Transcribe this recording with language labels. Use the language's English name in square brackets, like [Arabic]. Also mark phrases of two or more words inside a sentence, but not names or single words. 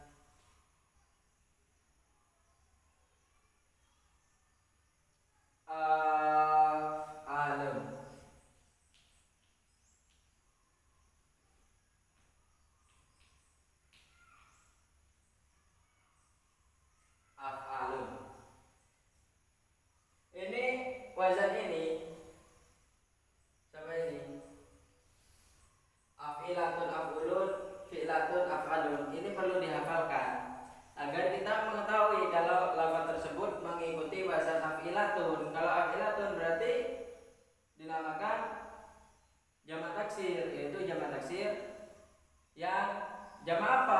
[Arabic] Af'alun. Af'alun. [Indonesian] Ini wazan ini sampai ini. [Arabic] أفعلة، أفعل، فعلة، أفعال. [Indonesian] Ini perlu dihafalkan agar kita mengetahui kalau lafaz tersebut mengikuti wazan afilatun. Kalau afilatun berarti dinamakan jamak taksir, yaitu jamak taksir yang jamak apa?